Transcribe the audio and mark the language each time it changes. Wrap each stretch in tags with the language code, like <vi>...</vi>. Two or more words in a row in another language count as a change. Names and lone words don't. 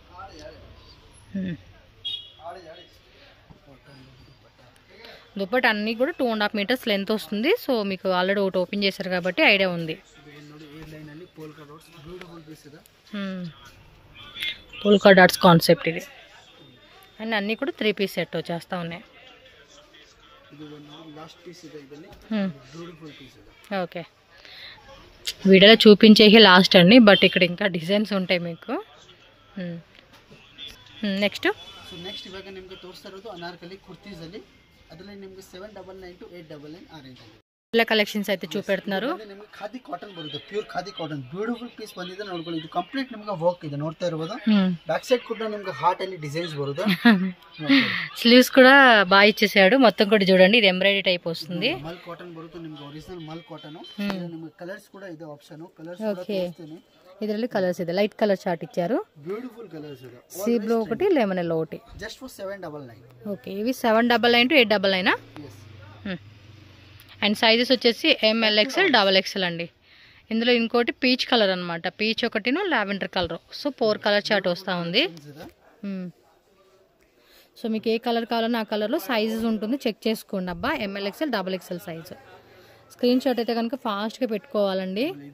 <te>దుపట్టా అన్నీ కూడా 2.5</te> <en>meters length</en> <te>వస్తుంది సో మీకు ఆల్రెడీ ఒకటి ఓపెన్ చేశారు కాబట్టి ఐడియా ఉంది</te> <en>polka dots concept</en> <te>ఇది అండ్ అన్నీ కూడా 3</te> <en>piece set</en> <te>వచ్చేస్తా ఉన్నాయి ఓకే వీడియోలో చూపించేసి లాస్ట్ అండి బట్ ఇక్కడ ఇంకా డిజైన్స్ ఉంటాయి మీకు నెక్స్ట్</te> <kn>ಇವಾಗ ನಿಮಗೆ ತೋರಿಸ್ತಾ ಇರೋದು ಅನಾರ್ಕಲಿ ಕುರ್ತೀಸ್ ಅಲ್ಲಿ ಅದರಲ್ಲಿ ನಿಮಗೆ 799 to 899 ಆ ರೇಂಜ್ ಅಲ್ಲಿ</kn> <te>ಎಲ್ಲ ಕಲೆಕ್ಷನ್ಸ್ అయితే చూపెడుతున్నారు</te> <kn>ನಿಮಗೆ ಖಾದಿ ಕಾಟನ್ ಬರುತ್ತೆ</kn> <en>pure khadi cotton beautiful piece</en> <kn>ಬಂದಿದೆ ನೋಡ್ಕೊಳ್ಳಿ ಇದು ಕಂಪ್ಲೀಟ್ ನಿಮಗೆ ವರ್ಕ್ ಇದೆ ನೋಡ್ತಾ ಇರಬಹುದು</kn> <en>back side</en> <kn>ಕೂಡ ನಿಮಗೆ ಹಾರ್ಟ್ ಅಲ್ಲಿ ಡಿಸೈನ್ಸ್ ಬರುತ್ತೆ</kn> <te>స్లీవ్స్ కూడా బాగా ఇచ్చేసాడు మొత్తం కూడా చూడండి ఇది ఎంబ్రాయిడరీ టైప్ వస్తుంది</te> <kn>మల్ కాటన్ బರುತ್ತೆ ನಿಮಗೆ</kn> <en>original mul cotton</en> <kn>ನಿಮಗೆ ಕಲರ್ಸ್ ಕೂಡ ಇದೆ</kn> <en>option colors</en> <kn>ಕೂಡ ತೋರಿಸ್ತೀನಿ ಇದರಲ್ಲಿ ಕಲರ್ಸ್ ಇದೆ</kn> <en>light color chart</en> <kn>ಇచ్చారు</kn> <en>beautiful colors</en> <kn>ಇದೆ</kn> <en>sea blue</en> <te>ఒకటి</te> <en>lemon yellow</en> <te>ఒకటి</te> <en>just for 799</en> <te>ఓకే ఇవి 799 to 899 yes అండ్ సైజెస్ వచ్చేసి MLXL XXL అండి ఇందులో ఇంకోటి</te> <en>peach color</en> <te>అన్నమాట పీచ్ ఒకటిను</te> <en>lavender color</en> <te>సో 4</te> <en>color chart</en> <te>వస్తూ ఉంది సో మీకు ఏ కలర్ కావాలన్నా ఆ కలర్లో సైజెస్ ఉంటుంది చెక్ చేసుకోండి అబ్బా MLXL XXL సైజు</te> <en>screen shot</en> <te>అయితే కనుక ఫాస్ట్గా పెట్టుకోవాలండి</te>